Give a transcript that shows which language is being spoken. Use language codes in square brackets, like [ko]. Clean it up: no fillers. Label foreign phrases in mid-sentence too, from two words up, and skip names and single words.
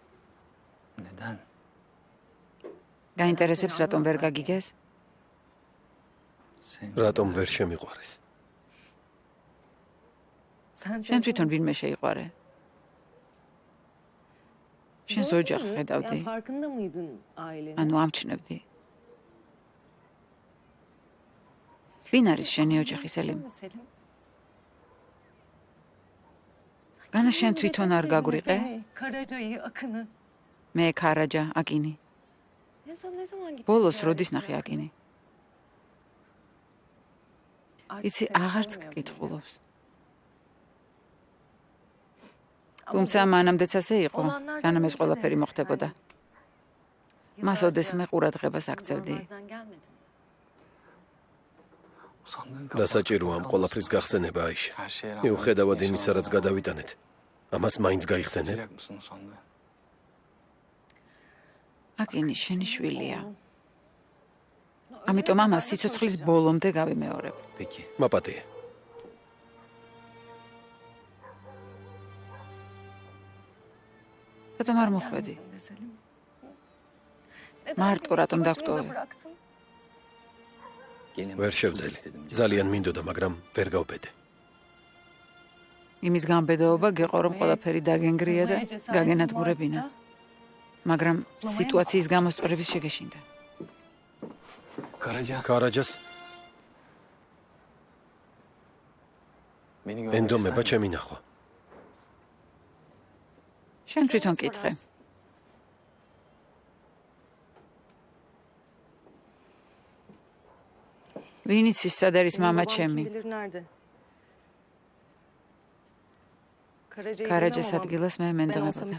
[ka] გაინტერესებს რატომ ვერ გაგიგეს? რატომ ვერ შემიყვარეს? შენ თვითონ ვინმე შეიყვარე? შენს ოჯახს ხედავდი, [tr] Ya farkında mıydın ailenin? [ka] ანუ ამჩნევდი. ვინ არის შენი ოჯახი, Selim? Selim. განა შენ თვითონ არ გაგვიყე? [tr] Karaca'yı, Akın'ı. [ka] მე ქარაჯა, აკინი. [tr] En son ne zaman gittin? [ka] ბოლოს [tr] ziyaret [ka] როდის [tr] etmeye? [ka] ნახე აკინი? [tr] Artık [ka] იცი, [tr] seni [ka] აღარც [tr] sormuyor bile. [ka] გკითხულობს. [tr] Ama [ka] თუმცა [tr] bu [ka] მანამდეც ასე იყო, [tr] olanlardan [ka] სანამ ეს [tr] önce de [ka] ყველაფერი მოხდებოდა. [tr] yani [ka] მას [tr] yıllarca [ka] ოდესმე ყურადღებას აქცევდი. [tr] görmezden gelmedin. [ka] რა საჭიროა ამ ყველაფრის გახსენება, აიშე? მიუხედავად იმისა, რაც გადავიტანეთ, ამას მაინც გაიხსენებ? აკინი შენი შვილია. ამიტომ ამას სიცოცხლის ბოლომდე გავიმეორებ. მაპატია. რატომ არ მოხვედი? [tr] Be Selim. [ka] მარტო [tr] bizi [ka] რატომ [tr] iki başımıza [ka] დავტოვე? [tr] bıraktın? [ka] ვერ შევძელი. ძალიან მინდოდა, მაგრამ ვერ გავბედე. იმის გამბედაობა გეყო რომ ყველაფერი დაგენგრია და [tr] Bulmaya cesaretin [ka] გაგენადგურებინა. [tr] vardı da. [ka] მაგრამ სიტუაციის გამოსწორების შეგეშინდა. ქარაჯას ენდომება ჩემი ნახვა. შენ თვითონ კითხე. ვინ იცის სად არის მამა [tr] Babam [ka] ჩემი? [tr] kim bilir nerede? Karaca'yı [ka] ქარაჯას [tr] dinlemem ama [ka] ადგილას მე [tr] ben olsam [ka] მენდომებოდა.